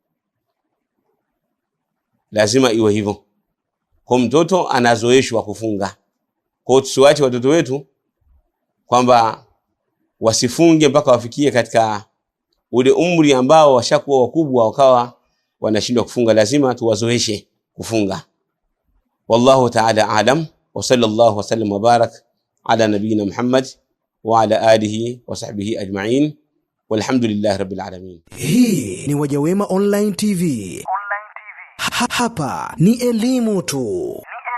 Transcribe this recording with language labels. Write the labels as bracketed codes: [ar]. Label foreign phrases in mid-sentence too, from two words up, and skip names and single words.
[sw] Lazima iwe hivyo. Kwa mtoto anazoeshwa kufunga. Kwa tusiwache watoto wetu kwamba wasifunge mpaka wafikie katika ule umri ambao washakuwa wakubwa wakawa wanashindwa kufunga. Lazima tuwazoeshe kufunga. [ar] والله تعالى أعلم وصلى الله وسلم وبارك على نبينا محمد وعلى آله وصحبه أجمعين والحمد لله رب العالمين. [sw] Hii ni Wajawema Online TV. Hapa ni elimu tu.